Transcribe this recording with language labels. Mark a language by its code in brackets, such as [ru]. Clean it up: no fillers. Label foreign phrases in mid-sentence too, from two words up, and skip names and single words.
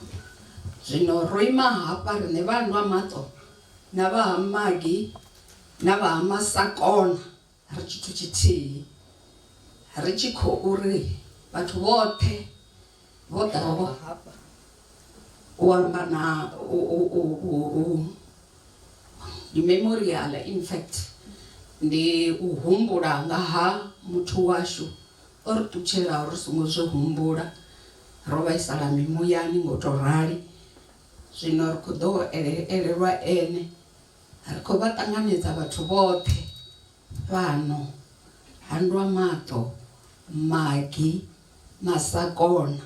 [ve] Zwino ro ima hafha riṋe vha Ndwamaṱo na vha ha Magi na vha ha Masakona ri tshithu tshithihi, ri tshi khou ri vhathu vhoṱhe vho ḓaho hafha u amba na ndi memorial. [en] In fact [ve] ndi u humbula nga ha muthu washu o ri ṱutshelaho ri songo zwi humbula, ro vhaisala mimuyani ngo to rali. Zwino ri khou ḓo elelwa ene, ri khou vha ṱanganedza vhathu vhoṱhe fhano ha Ndwamaṱo, Magi, Masakona.